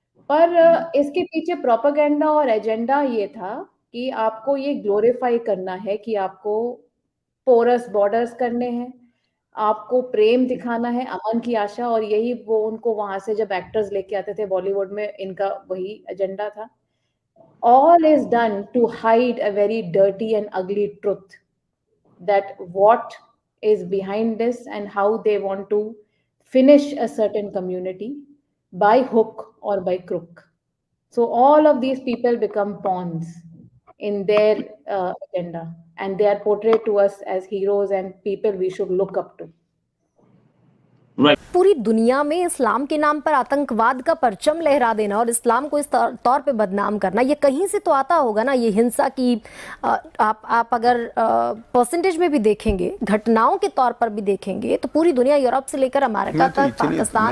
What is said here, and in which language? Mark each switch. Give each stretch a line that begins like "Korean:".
Hindi: पर इसके पीछे प्रोपेगेंडा और एजेंडा ये था कि आपको ये ग्लोरीफाई करना है कि आपको पोरस बॉर्डर्स करने हैं, आपको प्रेम दिखाना है, अमन की आशा, और यही वो उनको वहां से जब एक्टर्स लेके आते थे बॉलीवुड में, इनका वही एजेंडा था।
English: All is done to hide a very dirty and ugly truth, that what is behind this and how they want to finish a certain community by hook or by crook. So all of these people become pawns in their agenda, and they are portrayed to us as heroes and people we should look up to.
Hindi: पूरी दुनिया में इस्लाम के नाम पर आतंकवाद का परचम लहरा देना और इस्लाम को इस तौर पे बदनाम करना, ये कहीं से तो आता होगा ना। ये हिंसा की आप अगर परसेंटेज में भी देखेंगे, घटनाओं के तौर पर भी देखेंगे, तो पूरी दुनिया, यूरोप से लेकर अमेरिका तक, पाकिस्तान तक।